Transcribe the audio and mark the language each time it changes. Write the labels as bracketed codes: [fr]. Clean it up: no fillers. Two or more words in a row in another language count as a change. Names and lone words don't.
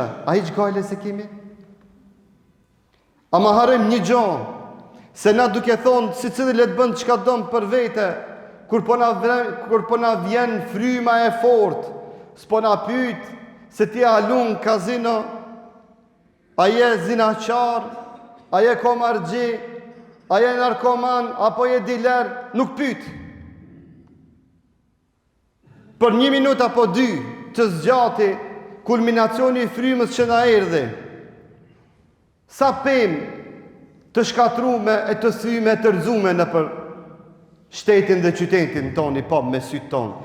[sq] A hiç gale se kemi? Ama harëm një gjë, se na duke thonë si cili le të bën çka don për vete, kur po na vjen fryma e fortë, s'po na pyet se ti a lun kazino, a je zinaqar, a je komarxhi, a je narkoman, apo je diler, nuk pyet. Për 1 minutë apo 2 të zgjati kulminacioni i frymës që na erdhi. Sa pemë të shkatrume e të thyme e të rëzume në për shtetin dhe qytetin toni, po me sytë tonë.